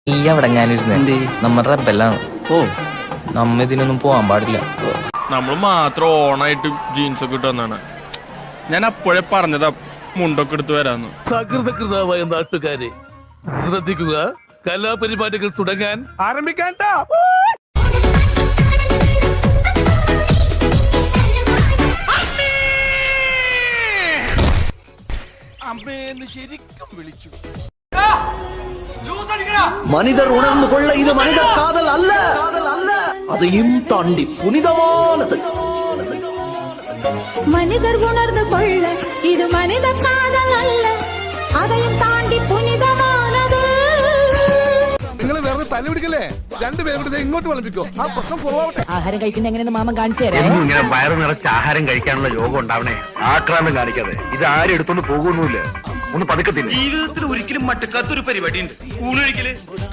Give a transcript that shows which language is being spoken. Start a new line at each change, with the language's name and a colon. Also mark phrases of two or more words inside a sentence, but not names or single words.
Malayalam: നീ അവിടെ ഞാനിരുന്നേ നമ്മുടെ റബ്ബെല്ലാണ്. ഓ നമ്മ ഇതിനൊന്നും പോവാൻ പാടില്ല. നമ്മൾ മാത്രം ഓണായിട്ട് ജീൻസ് ഒക്കെ ഇട്ട് വന്നാണ്. ഞാൻ അപ്പോഴേ പറഞ്ഞതാ മുണ്ടൊക്കെ എടുത്ത് വരാന്ന്. സകൃതകൃതാവായ നാട്ടുകാരെ ശ്രദ്ധിക്കുക, കലാപരിപാടികൾ തുടങ്ങാൻ ആരംഭിക്കാൻ.
Tamil: மனிதர் உணர்ந்து கொள்ள இது மனித காதல் அல்ல, அதையும் தாண்டி புனிதமானது. மனிதர் உணர்ந்து கொள்ள இது மனித காதல் அல்ல, அதையும் தாண்டி புனிதமானது.
Malayalam: നിങ്ങൾ വേറെ തല്ലി പിടിക്കല്ലേ, രണ്ടുപേരും കൂടി ഇങ്ങോട്ട് വിളിപ്പിക്കോ. ആ പ്രശ്നം ഫോളോ ആവട്ടെ. ആഹാരം കഴിക്കുന്ന എങ്ങനെയെന്ന് മാമൻ കാണിച്ചു തരാം. ഇങ്ങനെ വയറ് നിറച്ച് ആഹാരം കഴിക്കാനുള്ള യോഗം ഉണ്ടാവണേ. ആക്രാന്തം കാണിക്കാതെ ഇത് ആരും എടുത്തോണ്ട് പോകുന്നില്ല. ഒന്ന് പതുക്കത്തില്ല. ജീവിതത്തിൽ ഒരിക്കലും മട്ടക്കാത്തൊരു പരിപാടി ഉണ്ട്, ഊണ് കഴിക്കല്.